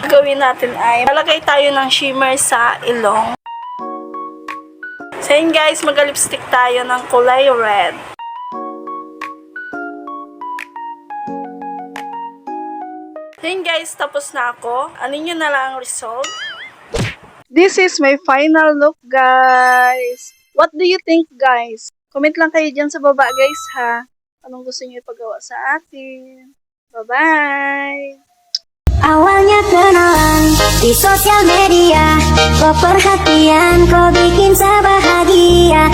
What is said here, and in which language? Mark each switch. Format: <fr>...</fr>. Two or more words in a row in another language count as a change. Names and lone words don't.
<tl>Ang gagawin natin ay lalagay tayo ng shimmer sa ilong. So yun guys, mag-lipstick tayo ng kulay red. Yun guys, tapos na ako. Ano nyo na lang ang result?</tl> <en>This is my final look, guys. What do you think, guys?</en> <tl>Comment lang kayo dyan sa baba, guys, ha? Anong gusto nyo ipagawa sa akin?</tl> <en>Bye-bye!</en> <id>Awalnya kenalan di sosial media, kok perhatian kok bikin saya bahagia.</id>